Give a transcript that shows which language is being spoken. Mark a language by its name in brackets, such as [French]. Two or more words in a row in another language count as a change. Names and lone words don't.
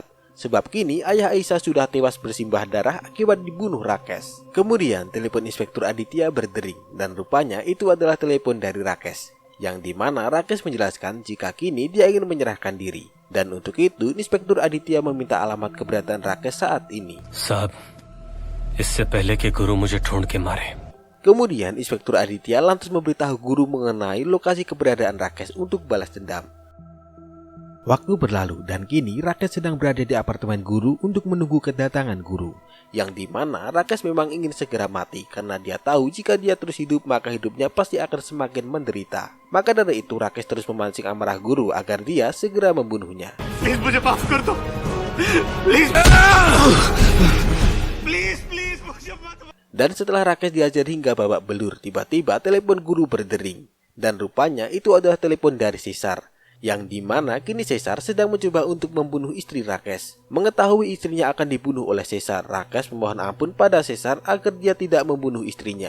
[Indonesian] Sebab kini ayah Aisyah sudah tewas bersimbah darah akibat dibunuh Rakesh. Kemudian telepon Inspektur Aditya berdering. Dan rupanya itu adalah telepon dari Rakesh. Yang dimana Rakesh menjelaskan jika kini dia ingin menyerahkan diri. Dan untuk itu, Inspektur Aditya meminta alamat keberadaan Rakesh saat ini. [Hindi] साहब, इससे पहले कि गुरु मुझे ढूंढ के मारे, [Indonesian] Kemudian Inspektur Aditya lantas memberitahu guru mengenai lokasi keberadaan Rakesh untuk balas dendam. Waktu berlalu dan kini Rakesh sedang berada di apartemen guru untuk menunggu kedatangan guru. Yang dimana Rakesh memang ingin segera mati karena dia tahu jika dia terus hidup maka hidupnya pasti akan semakin menderita. Maka dari itu Rakesh terus memancing amarah guru agar dia segera membunuhnya. [Hindi] प्लीज मुझे माफ कर दो [English] please please please [Hindi] मुझे मत [Indonesian] Dan setelah Rakesh diajar hingga babak belur, tiba-tiba telepon guru berdering. Dan rupanya itu adalah telepon dari Caesar. Yang dimana kini Caesar sedang mencoba untuk membunuh istri Rakesh. Mengetahui istrinya akan dibunuh oleh Caesar, Rakesh memohon ampun pada Caesar agar dia tidak membunuh istrinya.